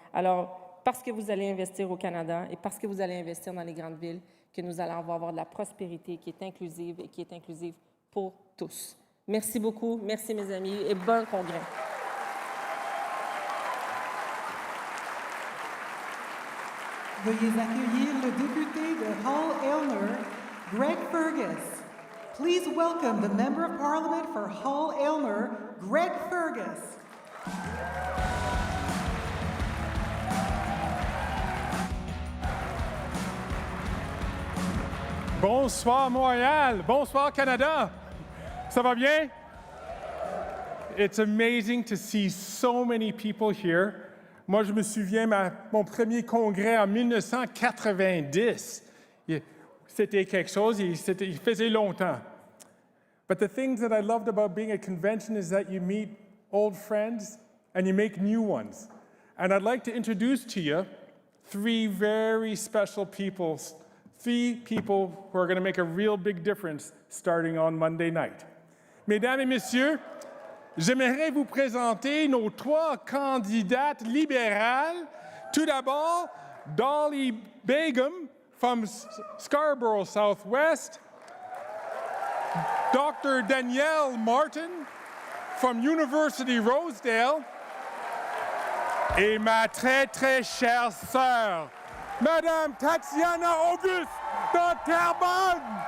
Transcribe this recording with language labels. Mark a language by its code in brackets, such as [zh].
[fr] Alors, parce que vous allez investir au Canada et parce que vous allez investir dans les grandes villes, que nous allons avoir de la prospérité qui est inclusive et qui est inclusive pour tous. Merci beaucoup, merci mes amis et bon congrès. Veuillez accueillir le député de Hull-Aylmer, Greg Fergus. [en] Please welcome the Member of Parliament for Hull-Aylmer, Greg Fergus. [fr] Bonsoir Montréal, bonsoir Canada. Ça va bien? [en] It's amazing to see so many people here. [fr] Moi, je me souviens, mon premier congrès en 1990. C'était quelque chose, il faisait longtemps. [en] But the things that I loved about being a convention is that you meet old friends and you make new ones. And I'd like to introduce to you three very special people, three people who are going to make a real big difference starting on Monday night. [fr] Mesdames et messieurs, j'aimerais vous présenter nos trois candidates libérales. Tout d'abord, Dolly Begum from Scarborough Southwest, Dr. Danielle Martin from University Rosedale, et ma très, très chère sœur, Madame Tatiana Auguste de Terrebonne.